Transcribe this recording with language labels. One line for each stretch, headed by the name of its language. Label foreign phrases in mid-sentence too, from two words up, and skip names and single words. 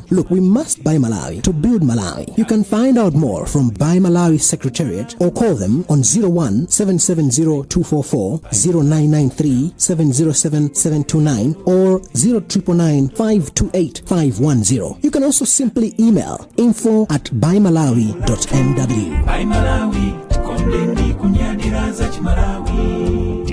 English: Look, we must buy Malawi to build Malawi. You can find out more from Buy Malawi Secretariat or call them on 01 770 244 0993 707 729 or 0999 528 510. You can also simply email info@buymalawi.mw.
Nyanja: Buy Malawi, kondeni kunyadira za chimalawi.